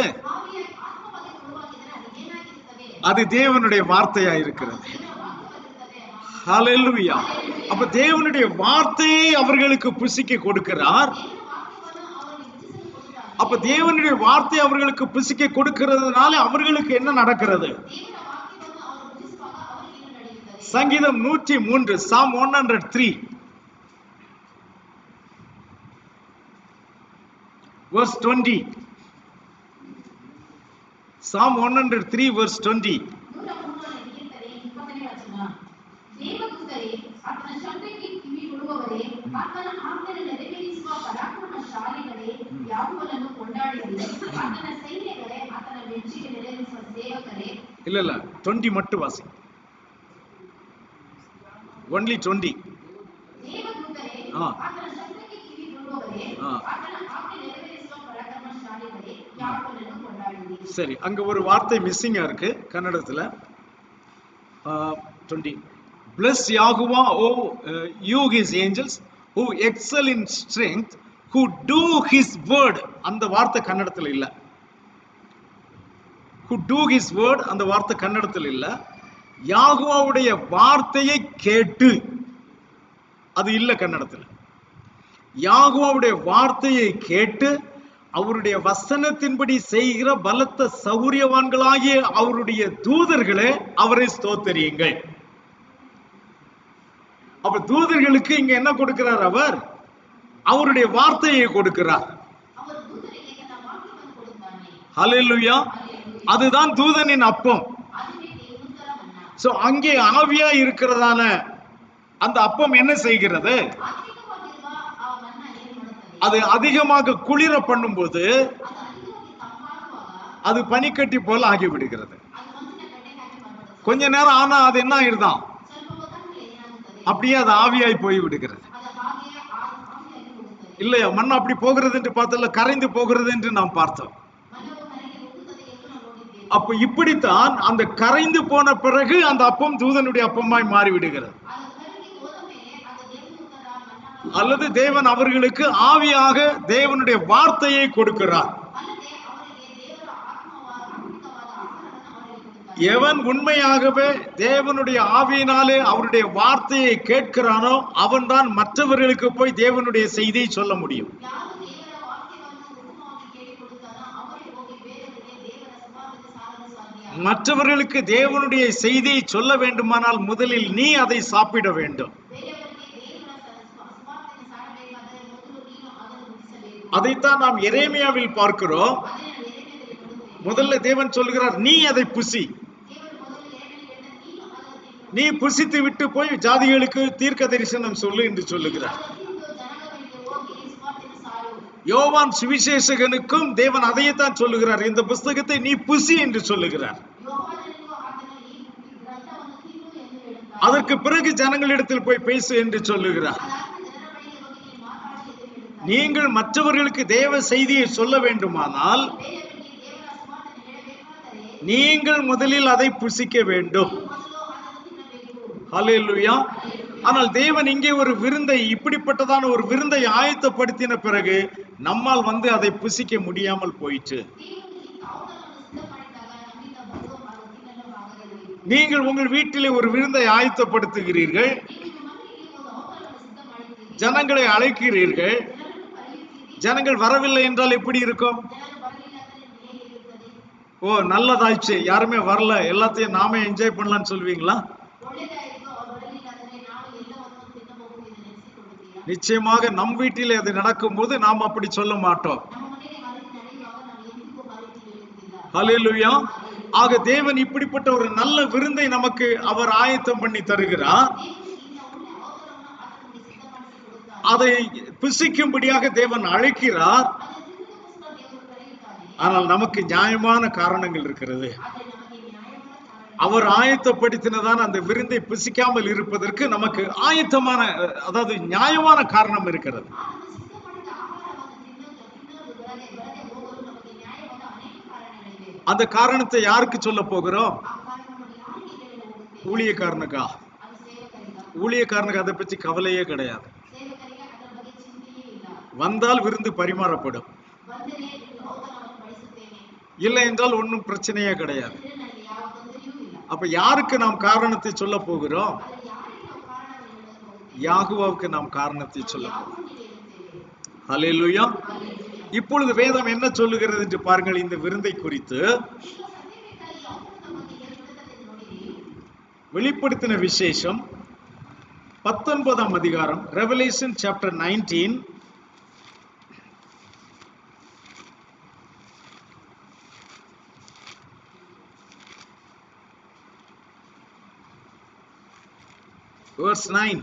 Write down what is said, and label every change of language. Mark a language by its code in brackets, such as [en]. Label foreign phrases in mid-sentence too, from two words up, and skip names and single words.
[kn] ಆವಿಯಾಗಿ ಆತ್ಮವಾಗಿ ಕೊಡುವಾಗಿದ್ದರೆ ಅದು ಏನಾಗಿರುತ್ತದೆ? [ta] அது தேவனுடைய வார்த்தையா இருக்கிறது. [kn] ದೇವರ ವಾಕ್ಯವಾಗಿರುತ್ತದೆ. [ta] ஹல்லேலூயா. அப்ப தேவனுடைய வார்த்தையை அவர்களுக்கு புசிக்க கொடுக்கிறார். [kn] ದೇವರ ವಾಕ್ಯವನ್ನು ಅವರಿಗೆ ಭುಜಿಸಲು ಕೊಡುತ್ತಾನೆ. [ta] அப்ப தேவனுடைய வார்த்தை அவர்களுக்கு புசிக்க கொடுக்கிறதுனால அவர்களுக்கு என்ன நடக்கிறது? [kn] ದೇವರ ವಾಕ್ಯವನ್ನು ಅವರು ಭುಜಿಸುವಾಗ ಅವರಿಗೆ ಏನು ನಡೆಯುತ್ತದೆ? [ta] சங்கீதம் 103, [en] Psalm 103 verse 20. Psalm 103 verse 20. [kn] 103ನೇ ಕೀರ್ತನೆ 20ನೇ ವಚನ. ದೇವದೂತರೇ, ಆತನ ಶಬ್ದಕ್ಕೆ ಕಿವಿ ಕೊಡುವವರೇ, ಆತನ ಆಜ್ಞೆಯನ್ನು ನೆರವೇರಿಸುವ ಪರಾಕ್ರಮಶಾಲಿಗಳೇ, ಯಾವನನ್ನು ಕೊಂಡಾಡಿರಿ. ಆತನ ಸೈನ್ಯಗಳೇ, ಆತನ ಮೆಚ್ಚಿಗೆ ನೆರವೇರಿಸುವ ಸೇವಕರೇ. [ta] இல்ல 20 மட்டும் வாசி. [en] only 20. [kn] ದೇವದೂತರೇ, ಆ. ಆತನ ಶಬ್ದಕ್ಕೆ ಕಿವಿ ಕೊಡುವವರೇ, ಆ. ಆತನ ಆಜ್ಞೆ ನೆರವೇರಿಸುವ ಪರಾಕ್ರಮಶಾಲಿಗಳೇ, ಯಾವನನ್ನು ಕೊಂಡಾಡಿರಿ. [ta] சரி, அங்க ஒரு வார்த்தை மிஸ்ஸிங்கா இருக்கு கன்னடத்துல. 20. [en] Bless Yahuwah, you his angels who excel in strength, who do his word. [ta] அந்த வார்த்தை கன்னடத்துல இல்ல. [en] who do his word [ta] அந்த வார்த்தை கன்னடத்துல இல்ல. யாகுவாவுடைய வார்த்தையை கேட்டு, அது இல்ல கன்னடத்துல. யாகுவாவுடைய வார்த்தையை கேட்டு அவருடைய வசனத்தின்படி செய்கிற பலத்த சௌரியவான்களாகிய அவருடைய தூதர்களே, அவரை ஸ்தோத்திரியுங்கள். அப்ப தூதர்களுக்கு இங்க என்ன கொடுக்கிறார்? அவருடைய வார்த்தையை கொடுக்கிறார். [kn] ಅವರು ದೂತರಿಗೆ ತನ್ನ ವಾಕ್ಯವನ್ನು ಕೊಡುತ್ತಾನೆ. [ta] ஹல்லேலூயா. அதுதான் தூதனின் அப்பம். [kn] அதுவே ದೇವದೂತರ ಮನ್ನಾ. [ta] சோ அங்கே ஆவியா இருக்கிறதான அந்த அப்பம் என்ன செய்கிறது? [kn] ಆತ್ಮಿಕವಾಗಿರುವ ಆ ಮನ್ನಾ ಏನು ಮಾಡುತ್ತದೆ? [ta] அது அதிகமாக குளிர பண்ணும்போது [kn] ಅದು ಅಧಿಕವಾಗಿ ತಂಪಾಗುವಾಗ [ta] அது பனிக்கட்டி போல ஆகிவிடுகிறது. [kn] ಅದು ಮಂಜಿನ ಗಡ್ಡೆಗೆ ಹಾಕಿ ಮಾಡ್ಬಿಡುತ್ತೆ. [ta] கொஞ்ச நேரம் ஆனா அது என்ன ஆயிருதான், [kn] ಸ್ವಲ್ಪ ಹೊತ್ತಾದ್ಮೇಲೆ ಏನಾಗುತ್ತದೆ? [ta] அப்படியே அது ஆவியாய் போய் விடுகிறது. [kn] ಅದು ಹಾಗೆಯೇ ಆವಿಯಾಗಿ ಹೋಗುತ್ತದೆ. [ta] இல்லையா? மண் அப்படி போகிறது என்று பார்த்தல, கரைந்து போகிறது என்று நாம் பார்த்தோம். [kn] ಮಣ್ಣು ಕರಗಿ ಹೋಗುತ್ತದೆ ಎಂದು ನಾವು ನೋಡಿದ್ದೇವೆ. [ta] அப்ப இப்படித்தான் அந்த கரைந்து போன பிறகு அந்த அப்பம் தூதனுடைய அப்பமாய் மாறி விடுகிறது. [kn] ಅದು ಕರಗಿ ಹೋದ ಮೇಲೆ ಅದು ದೇವದೂತರ ಮಣ್ಣನ್ನು [ta] அல்லது தேவன் அவர்களுக்கு ஆவியாக தேவனுடைய வார்த்தையை கொடுக்கிறார். [kn] ಅಲ್ಲದೆ ಅವರಿಗೆ ದೇವರ ಆತ್ಮಿಕವಾದ ಆಹಾರವನ್ನು ಅವರಿಗೆ ಕೊಡುತ್ತಾರೆ. [ta] எவன் உண்மையாகவே தேவனுடைய ஆவியினாலே அவருடைய வார்த்தையை கேட்கிறானோ அவன்தான் மற்றவர்களுக்கு போய் தேவனுடைய செய்தியை சொல்ல முடியும். [kn] ಯಾರು ದೇವರ ವಾಕ್ಯವನ್ನು ಉತ್ತಮವಾಗಿ ಕೇಳಿಕೊಳ್ಳುತ್ತಾರೋ ಅವರೇ ಹೋಗಿ ಬೇರೆಯವರಿಗೆ ದೇವರ ಸುವಾರ್ತೆಯನ್ನು ಸಾರಲು ಸಾಧ್ಯ. [ta] மற்றவர்களுக்கு தேவனுடைய செய்தியை சொல்ல வேண்டுமானால் முதலில் நீ அதை சாப்பிட வேண்டும். [kn] ಬೇರೆಯವರಿಗೆ ದೇವರ ಸುವಾರ್ತೆಯನ್ನು ಸಾರಬೇಕಾದರೆ ಮೊದಲು ನೀನು ಅದನ್ನು ಮುಗಿಸಬೇಕು. [ta] அதைத்தான் நாம் எரேமியாவில் பார்க்கிறோம். [kn] ಅದನ್ನು ನಾವು ಎರೆಮೀಯದಲ್ಲಿ ನೋಡುತ್ತೇವೆ. [ta] முதல்ல தேவன் சொல்கிறார், நீ அதை புசி, [kn] ದೇವರು ಮೊದಲು ಎರೆಮೀಯದಲ್ಲಿ ಹೇಳಿದ ನೀನು ಅದನ್ನು ತಿನ್ನು. [ta] நீ புசித்து விட்டு போய் ஜாதிகளுக்கு தீர்க்க தரிசனம் சொல்லு என்று சொல்லுகிறார். [kn] ಅದನ್ನು ತಿಂದು ಜನಗಳಿಗೆ ಹೋಗಿ ಸುವಾರ್ತೆಯನ್ನು ಸಾರು. [ta] யோவான் சுவிசேஷகனுக்கும் தேவன் அதையத்தான் சொல்லுகிறார், இந்த புஸ்தகத்தை நீ புசி என்று சொல்லுகிறார். [kn] ಯೋಹಾನನಿಗೂ ಆತನು ಈ ಗ್ರಂಥವನ್ನು ತಿನ್ನು ಎಂದು ಹೇಳುತ್ತಾನೆ. [ta] அதற்கு பிறகு ஜனங்களிடத்தில் போய் பேசு என்று சொல்லுகிறார். [kn] ಅದಾದ್ಮೇಲೆ ಜನರ ಬಳಿಗೆ ಹೋಗಿ ನೀನು ಮಾತಾಡಿ ಎಂದು ಹೇಳುತ್ತಾನೆ. [ta] நீங்கள் மற்றவர்களுக்கு தேவ செய்தியை சொல்ல வேண்டுமானால் [kn] ಬೇರೆಯವರಿಗೆ ದೇವರ ಸುವಾರ್ತೆಯನ್ನು ಹೇಳಬೇಕಾದರೆ [ta] நீங்கள் முதலில் அதை புசிக்க வேண்டும். [kn] ಮೊದಲು ಅದನ್ನು ತಿನ್ನಬೇಕು. [ta] ஹல்லேலூயா. ஆனால் தேவன் இங்கே ஒரு விருந்தை, இப்படிப்பட்டதான ஒரு விருந்தை ஆயத்தப்படுத்தின பிறகு நம்மால் அதை புசிக்க முடியாமல் போயிற்று. [kn] ದೇವರು ಈ ಔತಣವನ್ನು ಸಿದ್ಧ ಮಾಡಿದಾಗ ನಮ್ಮಿಂದ ಬಂದು ಅದು ತಿನ್ನಲು ಆಗಲಿಲ್ಲ. [ta] நீங்கள் உங்கள் வீட்டிலே ஒரு விருந்தை ஆயத்தப்படுத்துகிறீர்கள், [kn] ನೀವು ನಿಮ್ಮ ಮನೆಯಲ್ಲಿ ಒಂದು ಔತಣವನ್ನು ಸಿದ್ಧ ಮಾಡಿದ್ದೀರಿ. [ta] ஜனங்களை அழைக்கிறீர்கள். [kn] ಜನರನ್ನು ಕರೆಯುತ್ತೀರಿ. [ta] ஜனங்கள் வரவில்லை என்றால் எப்படி இருக்கும்? [kn] ಜನರು ಬರಲಿಲ್ಲ ಅಂದರೆ ನಿಮಗೆ ಹೇಗಿರುತ್ತದೆ? [ta] ஓ நல்லதாச்சு, யாருமே வரல, எல்லாத்தையும் நாமே என்ஜாய் பண்ணலாம்னு சொல்வீங்களா? [kn] ಒಳ್ಳೆದಾಯಿತು, ಅವರು ಬರಲಿಲ್ಲ ಅಂದರೆ ನಾವು ಎಲ್ಲವನ್ನು ತಿನ್ನಬಹುದು ಎಂದು ನೆನೆಸಿಕೊಳ್ಳುತ್ತೀರಾ? [ta] நிச்சயமாக நம் வீட்டிலே அது நடக்கும்போது நாம் அப்படி சொல்ல மாட்டோம். [kn] ನಮ್ಮ ಮನೆಯಲ್ಲಿ ಆ ರೀತಿ ನಡೆಯುವಾಗ ನಾವು ಎಂದಿಗೂ ಆ ರೀತಿ ಹೇಳುವುದಿಲ್ಲ. [ta] ஹல்லேலூயா. ஆக தேவன் இப்படிப்பட்ட ஒரு நல்ல விருந்தை நமக்கு அவர் ஆயத்தம் பண்ணி தருகிறார். [kn] ದೇವರು ಇಂಥ ಒಳ್ಳೆ ಔತಣವನ್ನು ಆತನಿಗೆ ಸಿದ್ಧಪಡಿಸಿ ಕೊಡುತ್ತಾನೆ. [ta] அதை புசிக்கும்படியாக தேவன் அழைக்கிறார். [kn] ಅದನ್ನು ತಿನ್ನುವುದಕ್ಕೋಸ್ಕರ ದೇವರು ಕರೆಯುತ್ತಾನೆ. [ta] ஆனால் நமக்கு நியாயமான காரணங்கள் இருக்கிறது. [kn] ಆದರೆ ನಮಗೆ ನ್ಯಾಯವಾದ ಕಾರಣ. [ta] அவர் ஆயத்தப்படுத்தினதான அந்த விருந்தை புசிக்காமல் இருப்பதற்கு நமக்கு ஆயத்தமான, அதாவது நியாயமான காரணம் இருக்கிறது. [kn] ಆತನು ಸಿದ್ಧ ಮಾಡಿದ ಆಹಾರವನ್ನು ತಿನ್ನಲು ಬರದೆ ಹೋಗಲು ನಮಗೆ ನ್ಯಾಯವಾದ ಅನೇಕ ಕಾರಣಗಳಿವೆ. [ta] அந்த காரணத்தை யாருக்கு சொல்ல போகிறோம்? [kn] ಆ ಕಾರಣವನ್ನು ಯಾರಿಗೆ ಹೇಳಲು ಹೋಗುತ್ತೇವೆ? [ta] ஊழியக்காரனுக்கா? [kn] ಅದು ಸೇವಕರಿಗೆ. [ta] ஊழியக்காரனுக்கு அதை பற்றி கவலையே கிடையாது. [kn] ಸೇವಕರಿಗೆ ಅದರ ಬಗ್ಗೆ ಚಿಂತೆಯೇ ಇಲ್ಲ. [ta] வந்தால் விருந்து பரிமாறப்படும், [kn] ಬಂದರೆ ನಿಮಗೆ ಔತಣವನ್ನು ಬಡಿಸುತ್ತೇನೆ. [ta] இல்லை என்றால் ஒன்றும் பிரச்சனையே கிடையாது. [kn] ಅಂದರೆ ನನಗೆ ಯಾವ ತೊಂದರೆಯೂ ಇಲ್ಲ. [ta] அப்ப யாருக்கு நாம் காரணத்தை சொல்ல போகிறோம்? [kn] ಆದರೆ ಯಾರಿಗೆ ನಾವು ಕಾರಣವನ್ನು ಹೇಳಲು ಹೋಗುತ್ತೇವೆ? [ta] யாகுவாவுக்கு நாம் காரணத்தை சொல்ல போகிறோம். [kn] ಯಾವನಿಗೆ ಹೇಳುತ್ತೇವೆ? [ta] ஹல்லேலூயா. [kn] ಹಲ್ಲೆಲೂಯಾ. [ta] இப்பொழுது வேதம் என்ன சொல்லுகிறது என்று பாருங்கள். இந்த விருந்தை குறித்து [kn] ಈಗ ಸತ್ಯವೇದ ಈ ಔತಣದ ಬಗ್ಗೆ ಏನು ಹೇಳುತ್ತದೆ ಎಂದು ನೋಡಿರಿ. [ta] வெளிப்படுத்தின விசேஷம் 19ஆம் அதிகாரம், [en] Revelation chapter 19, verse 9.